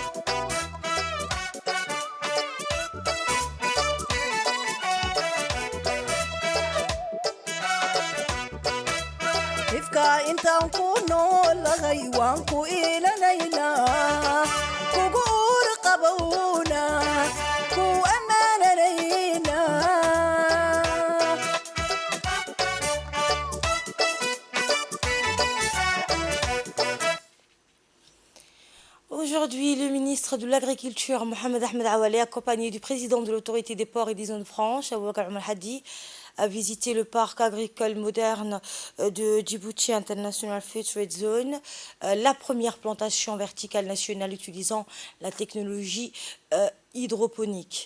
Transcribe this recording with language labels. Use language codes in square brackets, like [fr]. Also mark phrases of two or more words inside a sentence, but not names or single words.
[so] ifka intaan ku noolahay waan ku ilanaynaa kugu uur qabowna ku ammaananaynaa [fr] Aujourd'hui, le ministre de l'Agriculture, Mohamed Ahmed Awale, accompagné du président de l'autorité des ports et des zones franches, Aboubakar Omar Hadi, a visité le parc agricole moderne de Djibouti International Free Trade Zone, la première plantation verticale nationale utilisant la technologie hydroponique.